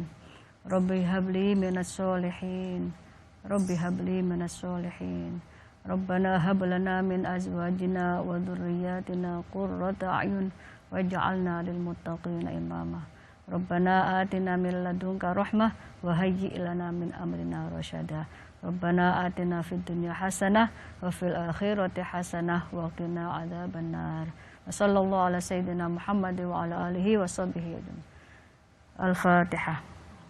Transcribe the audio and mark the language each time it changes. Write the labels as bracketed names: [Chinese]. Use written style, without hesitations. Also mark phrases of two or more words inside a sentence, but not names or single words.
[Arabic] رب هب لي من الصالحين رب هب لي من الصالحين. ربنا هب لنا من أزواجنا وذرياتنا قرة أعين واجعلنا للمتقين إماما. ربنا آتنا من لدنك رحمة وهيئ لنا من أمرنا رشدا. ربنا آتنا في الدنيا حسنة وفي الآخرة حسنة وقنا عذاب النار. وصلى الله على سيدنا محمد وعلى آله وصحبه. Al-Fatihah.